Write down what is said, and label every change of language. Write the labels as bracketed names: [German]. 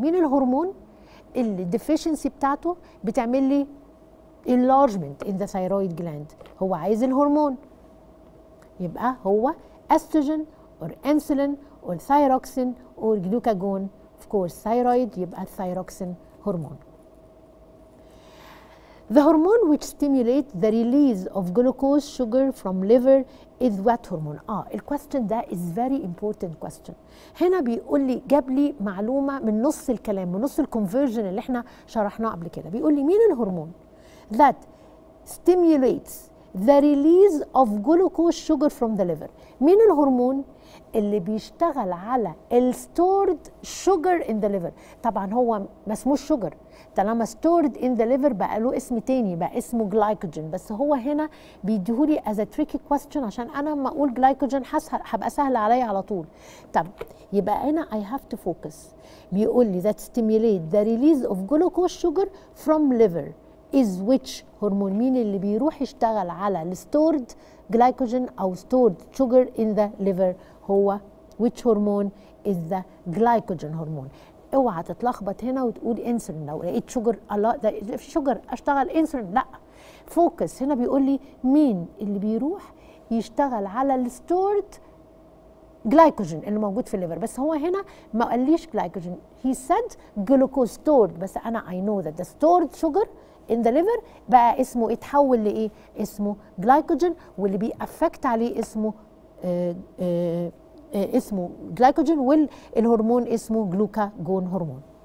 [Arabic] مين الهرمون اللي deficiency بتاعته بتعمل لي [English] enlargement in the thyroid gland؟ [Arabic] هو عايز الهرمون يبقى هو [English] estrogen or insulin or thyroxine or glucagon. of course thyroid [Arabic] يبقى [English] thyroxine hormone. The hormone which stimulates the release of glucose sugar from liver is what hormone؟ [Arabic] الكويستشن ده [English] is very important question. [Arabic] هنا بيقول لي جاب لي معلومة من نص الكلام من نص الكونفرجن اللي احنا شرحناه قبل كده. بيقول لي مين الهرمون [English] that stimulates the release of glucose sugar from the liver. [Arabic] مين الهرمون اللي بيشتغل على الستورد شوجر [English] in the liver؟ [Arabic] طبعا هو ما اسموش شوجر، طالما [English] stored in the liver [Arabic] بقى له اسم تاني، بقى اسمه جلايكوجين، بس هو هنا بيديهولي [English] as a tricky question [Arabic] عشان انا لما اقول جلايكوجين هبقى سهل عليا على طول. طب يبقى هنا [English] I have to focus. [Arabic] بيقول لي [English] that stimulate the release of glucose sugar from liver is which hormone? [Arabic] مين اللي بيروح يشتغل على الستورد جلايكوجين او [English] stored sugar in the liver؟ هو which hormone is the glycogen hormone. [Arabic] اوعى تتلخبط هنا وتقول انسولين، لو لقيت شوجر الله ده في شوجر اشتغل انسولين، لا، فوكس. هنا بيقول لي مين اللي بيروح يشتغل على الستورد جلايكوجين اللي موجود في الليفر، بس هو هنا ما قاليش جلايكوجين، [English] he said glucose stored، [Arabic] بس انا [English] I know that the stored sugar in the liver [Arabic] بقى اسمه اتحول لايه؟ اسمه جلايكوجين، واللي بيأفكت عليه اسمه اسمه جلايكوجين، والهرمون اسمه جلوكاجون هرمون.